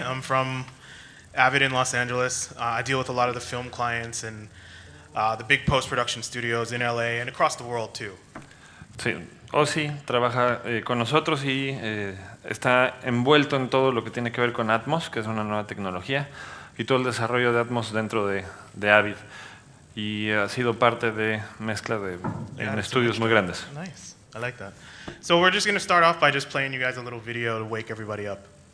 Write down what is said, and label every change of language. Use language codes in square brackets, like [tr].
[en] I'm from Avid in Los Angeles. I deal with a lot of the film clients and the big post-production studios in LA and across the world too. [es] Sí, Ozzy trabaja con nosotros y está envuelto en todo lo que tiene que ver con ATMOS, que es una nueva tecnología, y todo el desarrollo de ATMOS dentro de Avid. Y ha sido parte de mezcla en estudios muy grandes. [en] Nice, I like that. So we're just going to start off by just playing you guys a little video to wake everybody up.